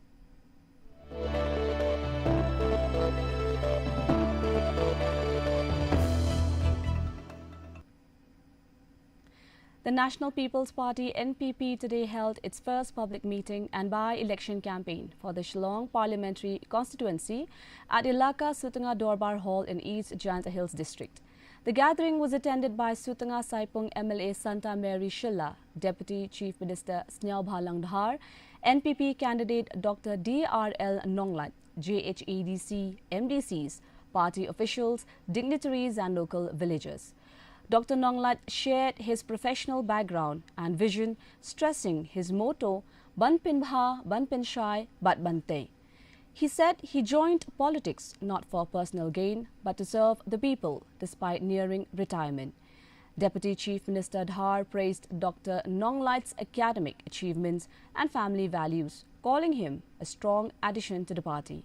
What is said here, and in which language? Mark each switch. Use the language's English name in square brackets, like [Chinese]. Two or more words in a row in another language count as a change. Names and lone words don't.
[English] The National People's Party NPP today held its first public meeting and by-election campaign for the Shillong Parliamentary Constituency at Ilaka Sutunga Dorbar Hall in East Janta Hills District. The gathering was attended by Sutunga Saipung MLA Santa Mary Shilla, Deputy Chief Minister Snyao Bhalang Dhar, NPP candidate Dr. DRL Nonglat, JHADC, MDCs, party officials, dignitaries and local villagers. Dr. Nonglat shared his professional background and vision, stressing his motto, [Khasi] Ban Pin Bha, Ban Pin Shai, Bat Ban Te. [English] He said he joined politics not for personal gain, but to serve the people, despite nearing retirement. Deputy Chief Minister Dhar praised Dr. Nonglat's academic achievements and family values, calling him a strong addition to the party.